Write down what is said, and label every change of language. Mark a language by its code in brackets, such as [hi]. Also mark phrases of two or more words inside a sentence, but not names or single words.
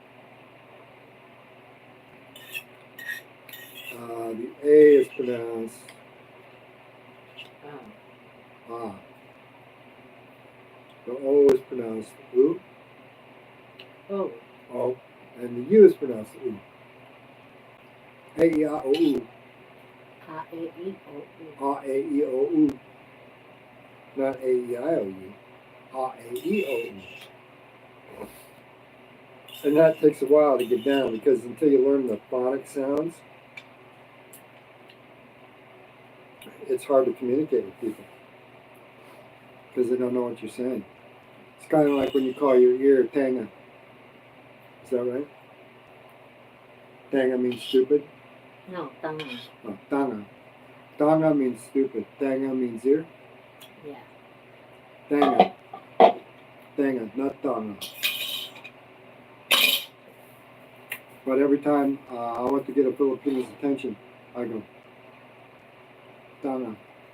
[en] The A is pronounced Ah. The O is pronounced U. Oh. And the U is pronounced U. A-E-I-O-U. A-E-I-O-U. A-E-I-O-U. Not A-E-I-O-U. A-E-I-O-U. And that takes a while to get down because until you learn the phonic sounds, it's hard to communicate with people because they don't know what you're saying. It's kind of like when you call your ear tanga. Is that right? Tanga means stupid. No, tanga. Oh, tanga. Tanga means stupid. Tanga means ear. Yeah. Tanga. Tanga, not tanga. But every time I want to get a Filipino's attention, I go, tanga.